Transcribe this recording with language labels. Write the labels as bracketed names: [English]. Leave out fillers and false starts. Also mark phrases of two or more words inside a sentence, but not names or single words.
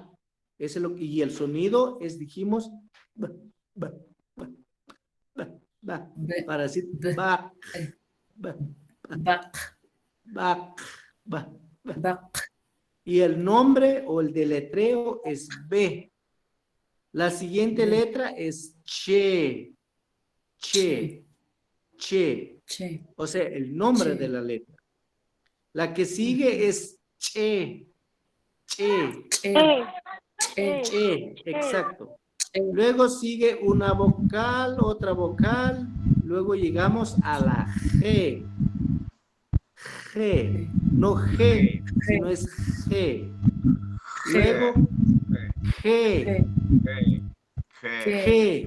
[Spanish] Y el sonido es, dijimos, para decir ba, ba. Y el nombre o el deletreo es B. La siguiente letra es che. Che. Che. Che. O sea, el nombre Che. de la letra. La que sigue es che. Che. Che. Che. Exacto. Che. Luego sigue una vocal, otra vocal. Luego llegamos a la G. G. No G, sino es G. Luego G. Che.